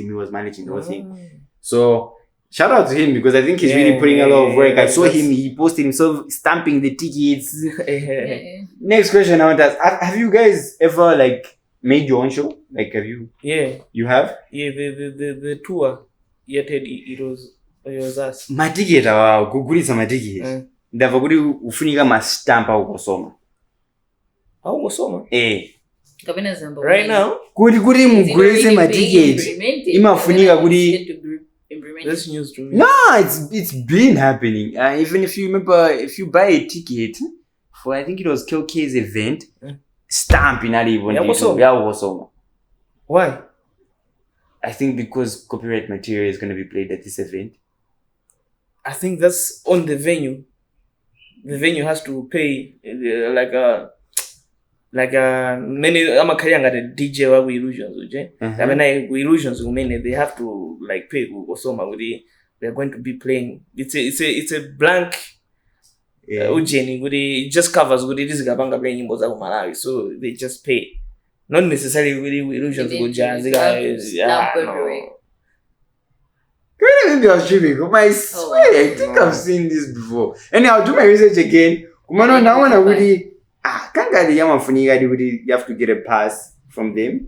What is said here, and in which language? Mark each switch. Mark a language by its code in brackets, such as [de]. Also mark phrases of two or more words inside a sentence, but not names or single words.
[en] He was managing the whole thing. So shout out to him because I think he's really putting a lot of work. I saw him. He posted himself stamping the tickets. Next question I want to ask: have you guys ever made your own show? Have you? Yeah. You have? Yeah. The tour. It was us. [ny] Matiketi kugulisa matiketi ndava kuti ufunika mastamp au COSOMA [en] right now [ny] kuti mugulise matiketi imafunika kuti [en] that's news to me. No, it's been happening. Even if you remember, if you buy a ticket for I think it was KOK's event, stamp in even COSOMA. Why? I think because copyright material is going to be played at this event. I think that's on the venue. The venue has to pay many amakayanga the DJ wa illusions uje. I mean illusions they have to pay COSOMA. They're going to be playing. It's a blank ujeni it just covers this gabanga playing [ny] nyimbo za Malawi, [en] so they just pay. Not necessarily illusions go jazz. Maybe I was dreaming. I swear, I think I've seen this before. Anyhow, I'll do my research again. Kumano now when I really you have to get a pass from them.